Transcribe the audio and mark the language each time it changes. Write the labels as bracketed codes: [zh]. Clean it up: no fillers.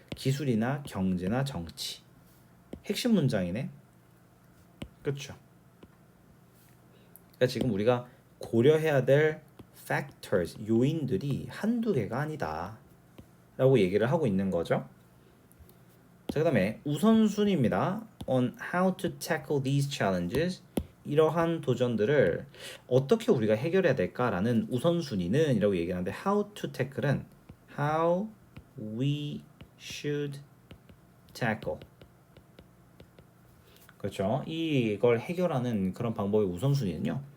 [ko] 기술이나 경제나 정치. 핵심 문장이네. 그렇죠. 그러니까 지금 우리가 고려해야 될 factors, 요인들이 한두 개가 아니다. 라고 얘기를 하고 있는 거죠. 자, 그 다음에 우선순위입니다. [en] On how to tackle these challenges. [ko] 이러한 도전들을 어떻게 우리가 해결해야 될까라는 우선순위는 이라고 얘기하는데 [en] how to tackle [ko] 은 [en] how we should tackle. [ko] 그렇죠. 이걸 해결하는 그런 방법의 우선순위는요.